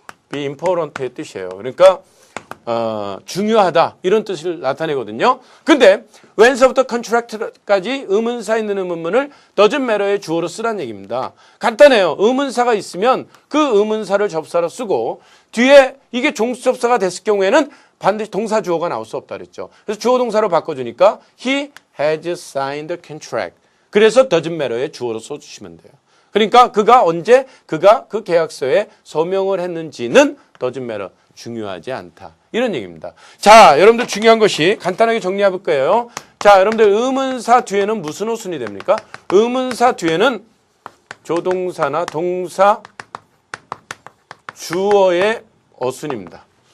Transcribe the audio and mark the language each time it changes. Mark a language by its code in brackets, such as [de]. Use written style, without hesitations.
[en] be important [ko] 의 뜻이에요. 그러니까 중요하다 이런 뜻을 나타내거든요. 근데 when서부터 contract까지 의문사 있는 의문문을 [en] doesn't matter [ko] 의 주어로 쓰란 얘기입니다. 간단해요. 의문사가 있으면 그 의문사를 접사로 쓰고 뒤에 이게 종수접사가 됐을 경우에는 반드시 동사 주어가 나올 수 없다 그랬죠. 그래서 주어 동사로 바꿔주니까 [en] he has signed the contract. [ko] 그래서 [en] doesn't matter [ko] 의 주어로 써주시면 돼요. 그러니까 그가 언제 그가 그 계약서에 서명을 했는지는 doesn't matter. 중요하지 않다. 이런 얘기입니다. 자, 여러분들 중요한 것이 간단하게 정리해 볼 거예요. 자, 여러분들 의문사 뒤에는 무슨 어순이 됩니까? 의문사 뒤에는 조동사나 동사, 주어의 어순입니다.